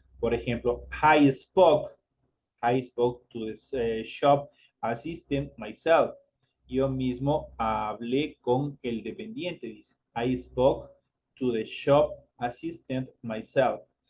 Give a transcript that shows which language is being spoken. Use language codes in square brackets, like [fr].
[es] Por ejemplo, [en] I spoke to the shop assistant myself. [es] Yo mismo hablé con el dependiente, dice. [en] I spoke to the shop assistant myself.